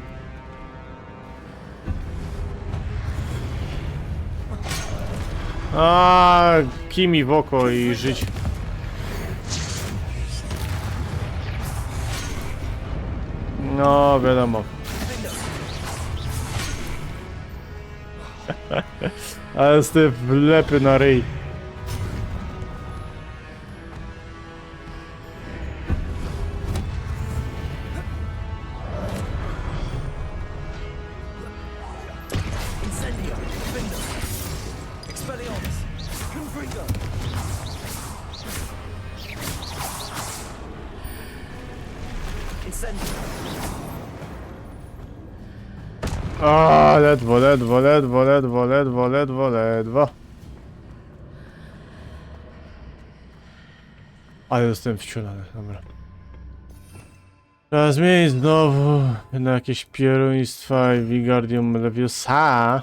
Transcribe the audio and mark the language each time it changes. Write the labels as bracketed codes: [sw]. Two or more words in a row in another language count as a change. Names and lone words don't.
[pl] A, kimi w oko i żyć. No, wiadomo. Ale z te wlepy na ryj. Incendio! Findo! Expelliarmus! Confringo! Incendio! A, ledwo. Ale jestem wciulany, dobra. Trzeba zmienić znowu na jakieś pieruństwa i Wingardium Leviosa.